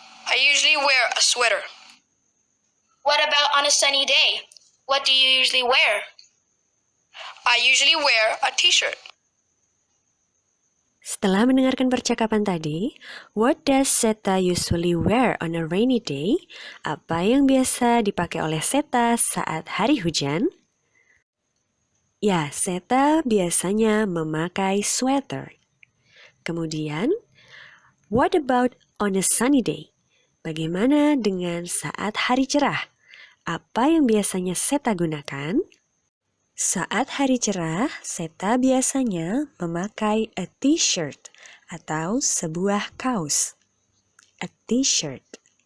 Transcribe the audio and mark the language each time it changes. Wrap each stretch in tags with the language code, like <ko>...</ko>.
<en>I usually wear a sweater. What about on a sunny day? What do you usually wear? I usually wear a t-shirt.</en> <id>Setelah mendengarkan percakapan tadi,</id> <en>what does Seta usually wear on a rainy day?</en> <id>Apa yang biasa dipakai oleh Seta saat hari hujan? Ya, Seta biasanya memakai sweater. Kemudian,</id> <en>what about on a sunny day?</en> <id>Bagaimana dengan saat hari cerah? Apa yang biasanya Seta gunakan? Saat hari cerah, Seta biasanya memakai a t-shirt atau sebuah kaos.</id> <en>A t-shirt.</en>